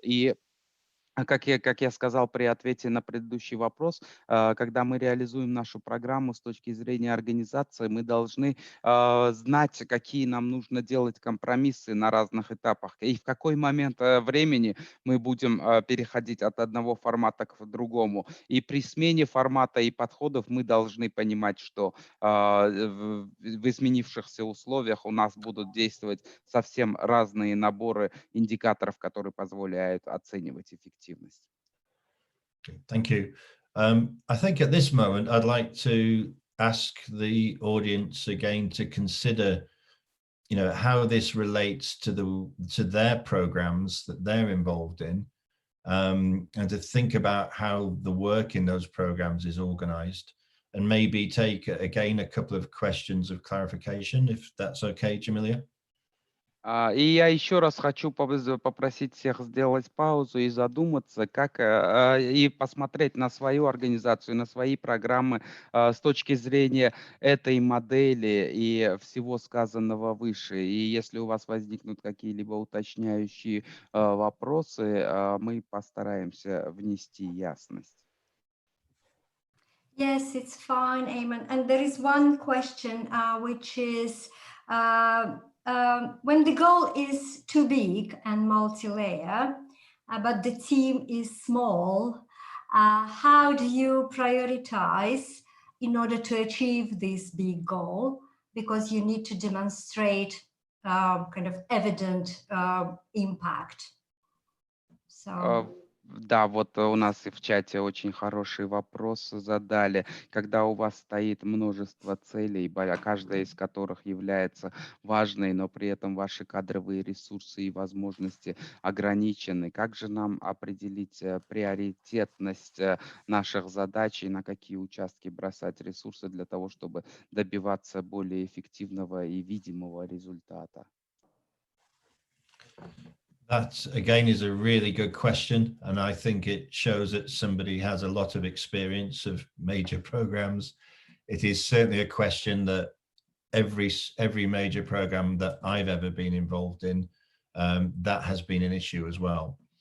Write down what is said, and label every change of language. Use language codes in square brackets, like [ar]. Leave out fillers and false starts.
[ru] И как я сказал при ответе на предыдущий вопрос, когда мы реализуем нашу программу с точки зрения организации, мы должны знать, какие нам нужно делать компромиссы на разных этапах и в какой момент времени мы будем переходить от одного формата к другому. И при смене формата и подходов мы должны понимать, что в изменившихся условиях у нас будут действовать совсем разные наборы индикаторов, которые позволяют оценивать эффективность. [en] Thank you. I think at this moment, I'd like to ask the audience again to consider, how this relates to their programs that they're involved in, and to think about how the work in those programs is organized, and maybe take again a couple of questions of clarification, if that's okay, Jamilia. [ru] И я еще раз хочу попросить всех сделать паузу и задуматься, и посмотреть на свою организацию, на свои программы с точки зрения этой модели и всего сказанного выше. И если у вас возникнут какие-либо уточняющие вопросы, мы постараемся внести ясность. [en] Yes, it's fine, Eamon. And there is one question, which is, when the goal is too big and multi-layer, but the team is small, how do you prioritize in order to achieve this big goal? Because you need to demonstrate kind of evident impact. So. [ru] Да, вот у нас и в чате очень хороший вопрос задали. Когда у вас стоит множество целей, каждая из которых является важной, но при этом ваши кадровые ресурсы и возможности ограничены, как же нам определить приоритетность наших задач и на какие участки бросать ресурсы для того, чтобы добиваться более эффективного и видимого результата? [en] That, again, is a really good question. And I think it shows that somebody has a lot of experience of major programs. It is certainly a question that every major program that I've ever been involved in, that has been an issue as well.